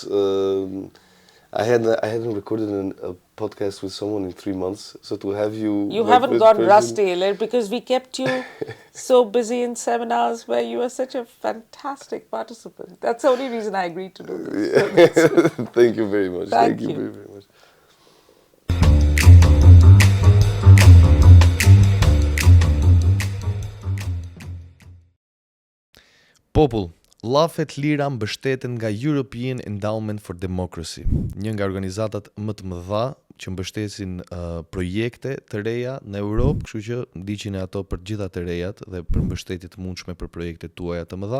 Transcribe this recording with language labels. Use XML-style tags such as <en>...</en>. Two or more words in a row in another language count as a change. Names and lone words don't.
<en>I hadn't recorded a podcast with someone in 3 months, so to have you... You haven't got rusty, because we kept you so busy in seminars where you were such a fantastic participant. That's the only reason I agreed to do this. Thank you very much. Thank you very, very much.</en> <sq>Popull, Llafe të LIRA mbështeten nga European Endowment for Democracy, një nga organizatat më të mëdha që mbështesin projekte të reja në Europë, kështu që ndiqini ato për gjitha të rejat dhe për mbështetje të mundshme për projektet tuaja të mëdha.</sq>